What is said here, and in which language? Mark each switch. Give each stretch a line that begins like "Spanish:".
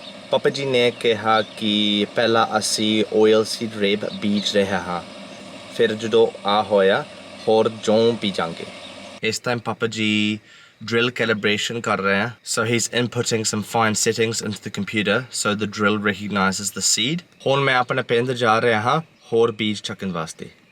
Punjabi: ਪਾਪਾ ਜੀ ਨੇ ਕਿਹਾ ਕਿ ਪਹਿਲਾਂ ਅਸੀਂ ਓਇਲ ਸੀਡ ਰੇਬ ਬੀਜ ਰਹੇ ਹਾਂ, ਫਿਰ ਜਦੋਂ ਆ ਹੋਇਆ ਹੋਰ ਜੌਂ ਬੀਜਾਂਗੇ। ਇਸ ਟਾਈਮ ਪਾਪਾ ਜੀ drill calibration ਕਰ ਰਹੇ ਹਾਂ।
English: So he's inputting some fine settings into the computer so the drill recognizes the seed।
Punjabi: ਹੁਣ ਮੈਂ ਆਪਣੇ ਪਿੰਡ ਜਾ ਰਿਹਾ ਹਾਂ ਹੋਰ ਬੀਜ ਚੱਕਣ ਵਾਸਤੇ।